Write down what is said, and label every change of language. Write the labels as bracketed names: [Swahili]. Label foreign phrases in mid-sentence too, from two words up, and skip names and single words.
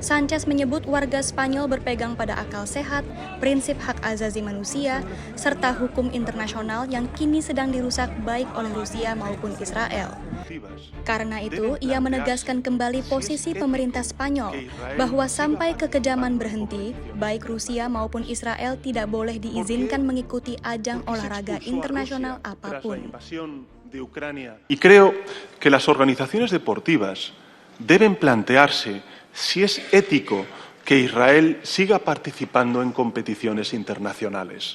[Indonesian] Sanchez menyebut warga Spanyol berpegang pada akal sehat, prinsip hak asasi manusia, serta hukum internasional yang kini sedang dirusak baik oleh Rusia maupun Israel. Karena itu, ia menegaskan kembali posisi pemerintah Spanyol bahwa sampai kekejaman berhenti, baik Rusia maupun Israel tidak boleh diizinkan mengikuti ajang olahraga internasional apapun. [Spanish] Y creo que las organizaciones deportivas deben plantearse si es ético que Israel siga participando en competiciones internacionales.